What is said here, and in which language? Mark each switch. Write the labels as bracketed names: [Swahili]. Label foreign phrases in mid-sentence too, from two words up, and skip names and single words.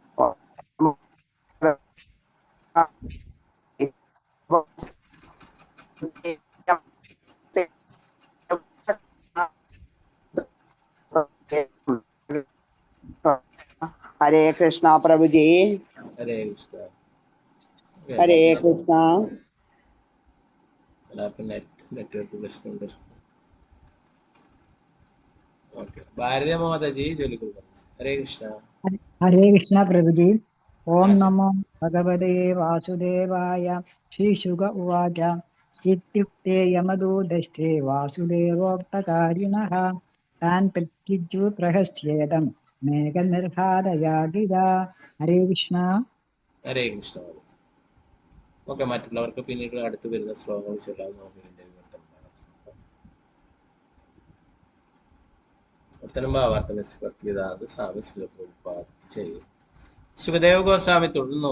[Malayalam] ഹരേ കൃഷ്ണ പ്രഭുജി. ഹരേ കൃഷ്ണ. ഹരേ കൃഷ്ണ. നെറ്റ്വർക്ക് പ്രശ്നമുണ്ട്. ഓക്കെ ഭാരതീയ മാതാജി ചൊല്ലിക്കോളൂ. ഹരേ കൃഷ്ണ. [Hindi] हरे कृष्ण प्रभु जी। ओम [Malayalam] ആ ചൊല്ലു. [Sanskrit] नमो भगवते वासुदेवाय। श्रीशुक उवाच इत्युक्ते यमदूतैस्ते वासुदेवोक्तकारिणः तान् प्रत्युज्जु प्रहस्येदं मेघनिर्हादया गिरा. हरे कृष्ण. [Malayalam] ഹരേ കൃഷ്ണ. ഓക്കെ മറ്റുള്ളവർക്ക് പിന്നീട് അടുത്ത് വരുന്ന ശ്ലോകങ്ങൾ ചൊല്ലാൻ നോക്കുന്നുണ്ട്. ചെയ്യും. ശുകദേവ് ഗോസ്വാമി തുടർന്നു.